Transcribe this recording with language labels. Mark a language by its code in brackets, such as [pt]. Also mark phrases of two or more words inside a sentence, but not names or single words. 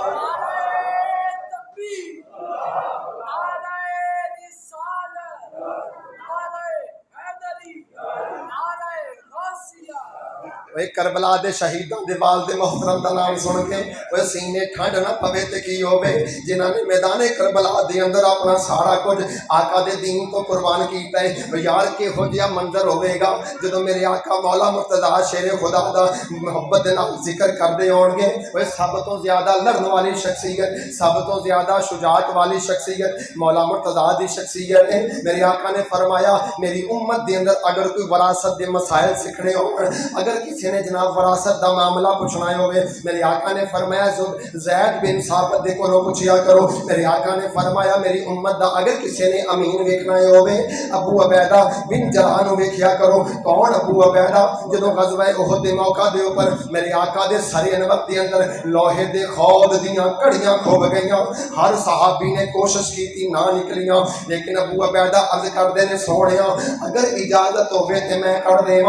[pa] کربلا دے شہیدان دے والد محترم دا نام سن کے وہ سینے ٹھنڈ نہ پوے تے کی ہوے جنہاں نے میدان کربلا دے اندر اپنا سارا کچھ آقا دے دین کو قربان کیتا ہے. یار کہو جہا منظر ہوے گا جدوں میرے آقا مولا مرتضیٰ شیر خدا دا محبت دے نال ذکر کردے ہون گے. وہ سب تو زیادہ لڑن والی شخصیت, سب تو زیادہ شجاعت والی شخصیت مولا مرتضیٰ دی شخصیت ہے. میرے آقا نے فرمایا میری امت دے اندر اگر کوئی وراثت دے مسائل سیکھنے ہون, اگر کسی کسی نے جناب وراثت کا معاملہ پچھنا ہووے، میرے آقا نے فرمایا زید بن ثابت دے کولوں پچھیا کرو. میرے آقا نے فرمایا میری امت دا اگر کسی نے امین ویکھنا ہووے ابو عبیدہ بن جراح نوں ویکھیا کرو. کون ابو عبیدہ? جدوں غزوہ احد دے موقع دے اوپر میرے آقا دے سر انور دے اندر لوہے دے خود دیاں کڑیاں کھب گئیاں، ہر صحابی نے کوشش کی نہ نکلیاں، لیکن ابو عبیدہ عرض کردے نے سوہنیا اگر اجازت ہووے تے میں کر دیواں.